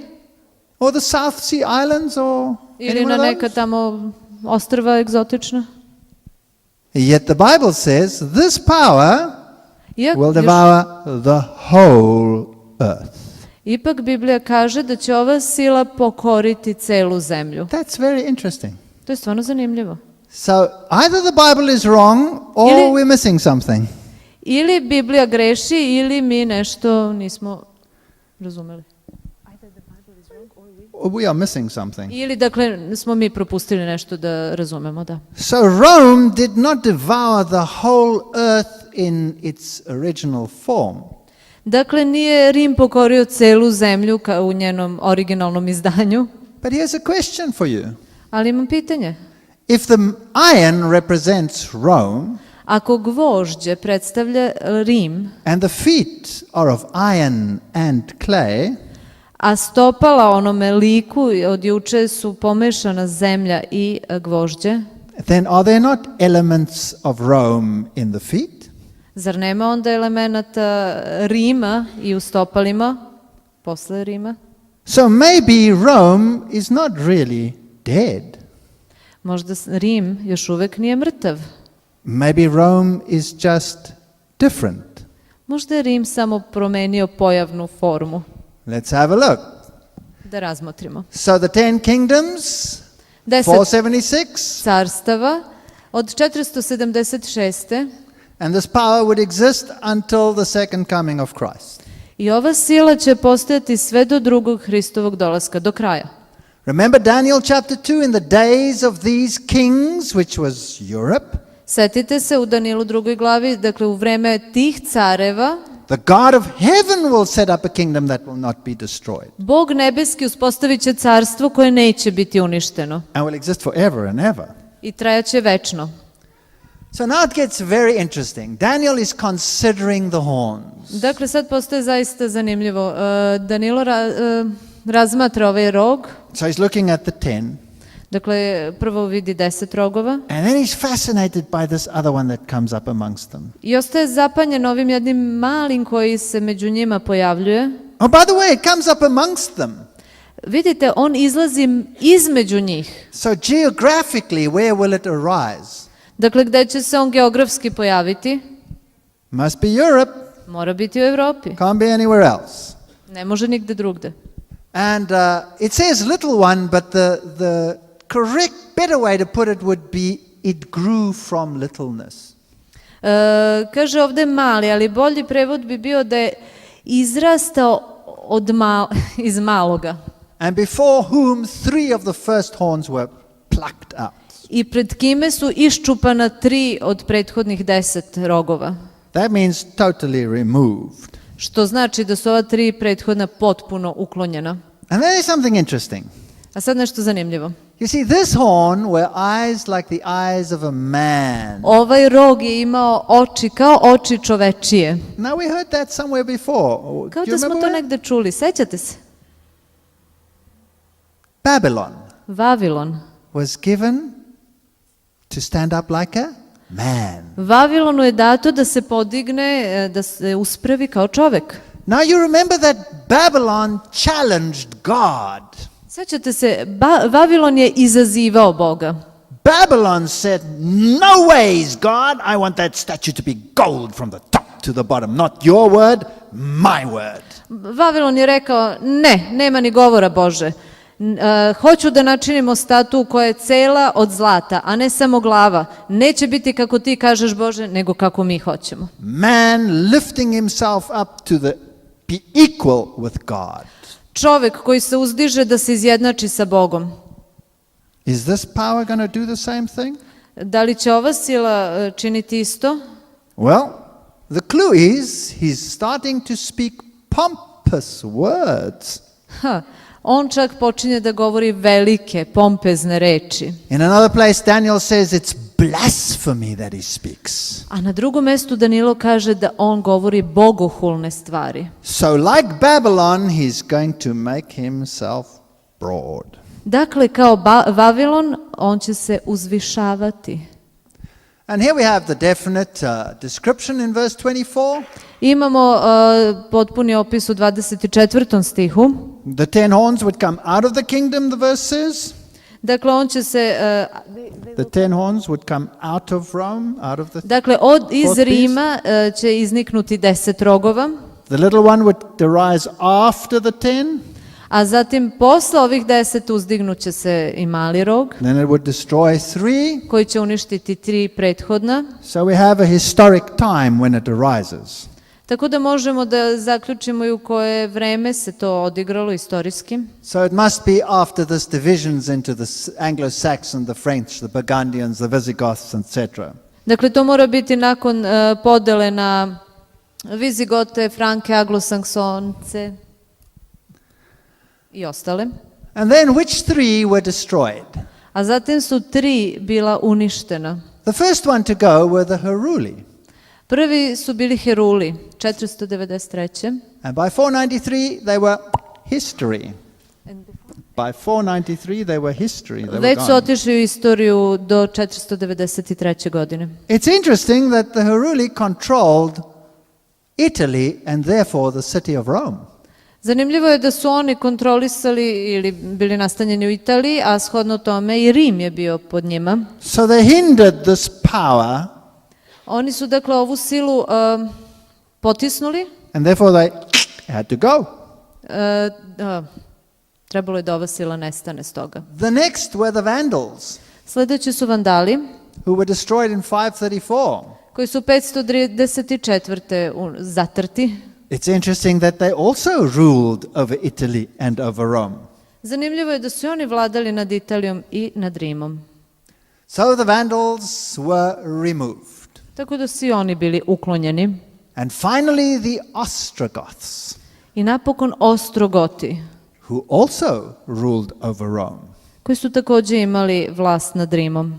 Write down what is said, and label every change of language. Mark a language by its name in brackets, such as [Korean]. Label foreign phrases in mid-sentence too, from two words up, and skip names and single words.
[English] Or the South Sea Islands or [Serbian] Ili [English] any [Serbian] na [English] one of [Serbian] neka [English] those? [Serbian] tamo ostrva egzotična? [English] Yet the Bible says this power will [Serbian] Još- [English] devour the whole earth. [Serbian] Ipak Biblija kaže da će ova sila pokoriti celu zemlju. [English] That's very interesting. [Serbian] To je stvarno zanimljivo. [English] So either the Bible is wrong or [Serbian] Ili- [English] we're missing something. [Serbian] Ili Biblija greši ili mi nešto nismo razumeli. [English] Or we are missing something. [Serbian] Ili, dakle, smo mi propustili nešto da razumemo, da. [English] So Rome did not devour the whole earth in its original form. [Serbian] Dakle, nije Rim pokorio celu zemlju kao u njenom originalnom izdanju, [English] But here's a question for you. [Serbian] ali imam pitanje. [English] If the iron represents Rome [Serbian] Ako gvožđe predstavlja Rim, [English] and the feet are of iron and clay, [Serbian] a stopala onome liku od juče su pomešana zemlja i gvožđe, [English] then are there not elements of Rome in the feet? [Serbian] zar nema onda elemenata Rima i u stopalima posle Rima? [English] So maybe Rome is not really dead. [Serbian] Možda Rim još uvek nije mrtav. [English] Maybe Rome is just different. [Serbian] Možda je Rim samo promenio pojavnu formu. [English] Let's have a look. [Serbian] Da razmotrimo. [English] So the 10 kingdoms, 10 476, [Serbian] carstava od 476. [English] and this power would exist until the second coming of Christ. [Serbian] I ova sila će postojati sve do drugog Hristovog dolaska, do kraja. [English] Remember Daniel chapter 2, in the days of these kings, which was Europe, [Serbian] Setite se u Danilu 2. glavi, dakle u vreme tih careva, [English] the God of heaven will set up a kingdom that will not be destroyed [Serbian] Bog nebeski uspostavit će carstvo koje neće biti uništeno [English] and will exist forever and ever. [Serbian] i trajaće večno. [English] So now it gets very interesting. Daniel is considering the horns. [Serbian] Dakle, sad postaje zaista zanimljivo. Danilo razmatra ovaj rog, [English] So he's looking at the 10, [Serbian] dakle prvo vidi 10 rogova [English] and then he's fascinated by this other one that comes up amongst them. [Serbian] i ostaje zapanjen ovim jednim malim koji se među njima pojavljuje. [English] Oh, by the way, it comes up amongst them. [Serbian] Vidite, on izlazi između njih. [English] So geographically, where will it arise? [Serbian] Dakle, gde će se on geografski pojaviti? [English] Must be Europe. [Serbian] Mora biti u Evropi. [English] Can't be anywhere else. [Serbian] Ne može nigde drugde. [English] And it says little one, but the correct, better way to put it would be it grew from littleness. [Serbian] Kaže ovde mali, ali bolji prevod bi bio da je izrastao iz maloga. [English] And before whom 3 of the first horns were plucked out. [Serbian] I pred kime su iščupana 3 od prethodnih 10 rogova. [English] That means totally removed. [Serbian] Što znači da su ova 3 prethodna potpuno uklonjena. [English] And then there's something interesting. [Serbian] A sad nešto zanimljivo. [English] You see, this horn were eyes like the eyes of a man. [Serbian] Ovaj rog je imao oči kao oči čovečije. [English] Now we heard that somewhere before. [Serbian] Kao [English] Do you [Serbian] da smo [English] remember [Serbian] to [English] where? [Serbian] negde čuli. Sećate se? [English] Babylon [Serbian] Vavilon. [English] was given to stand up like a man. [Serbian] Vavilonu je dato da se podigne, da se uspravi kao čovek. [English] Now you remember that Babylon challenged God. [Serbian] Sjećate se, Vavilon je izazivao Boga. [English] Babylon said, "No ways, God. I want that statue to be gold from the top to the bottom. Not your word, my word." [Serbian] Vavilon je rekao, ne, nema ni govora Bože. Hoću da načinimo statu koja je cela od zlata, a ne samo glava. Neće biti kako ti kažeš Bože, nego kako mi hoćemo. [English] Man lifting himself up to be equal with God. [Serbian] Čovek koji se uzdiže da se izjednači sa Bogom. [English] Is this power going to do the same thing? [Serbian] Da li će ova sila činiti isto? [English] Well, the clue is he's starting to speak pompous words. [Serbian] On čak počinje da govori velike, pompezne reči. [English] In another place, Daniel says it's blasphemy that he speaks. [Serbian] A na drugom mestu Danilo kaže da on govori bogohulne stvari. [English] So like Babylon, he's going to make himself broad. [Serbian] Dakle, kao Vavilon, on će se uzvišavati. [English] And here we have the definite description in verse 24. [Serbian] Imamo potpuni opis u 24. stihu. [English] The 10 horns would come out of the kingdom, the verse says. [Serbian] Dakle, on će se... [English] The 10 horns would come out of Rome, out of the... [Serbian] Dakle, iz Rima će izniknuti 10 rogova. [English] The little one would arise after the 10. [Serbian] A zatim, posle ovih 10 uzdignuće se i mali rog. [English] Then it would destroy 3. [Serbian] Koji će uništiti 3 prethodna. [English] So we have a historic time when it arises. [Serbian] Tako da možemo da zaključimo i u koje vreme se to odigralo istorijski. [English] So it must be after this divisions into the Anglo-Saxon, the French, the Burgundians, the Visigoths, etc. [Serbian] Dakle, to mora biti nakon podele na Vizigote, Franke, Anglosaksonce i ostale. [English] And then which 3 were destroyed? [Serbian] A zatim su 3 bila uništena. [English] The first one to go were the Heruli. [Serbian] Prvi su bili Heruli, 493. [English] And by 493 they were history. By 493 they were history. They were [Serbian] Već su [English] gone. [Serbian] otišli u istoriju do 493. godine. [English] It's interesting that the Heruli controlled Italy and therefore the city of Rome. [Serbian] Zanimljivo je da su oni kontrolisali ili bili nastanjeni u Italiji, a shodno tome i Rim je bio pod njima. [English] So they hindered this power. [Serbian] Oni su dakle ovu silu potisnuli. [English] And therefore they had to go. [Serbian] Trebalo je da ova sila nestane s toga. [English] The next were the Vandals, [Serbian] Sledeći su Vandali, [English] who were destroyed in 534. [Serbian] koji su 534. zatrti. [English] It's interesting that they also ruled over Italy and over Rome. [Serbian] Zanimljivo je da su oni vladali nad Italijom i nad Rimom. [English] So the Vandals were removed. [Serbian] Tako da su i oni bili uklonjeni. [English] And finally the Ostrogoths, [Serbian] I napokon Ostrogoti, [English] who also ruled over Rome. [Serbian] koji su takođe imali vlast nad Rimom.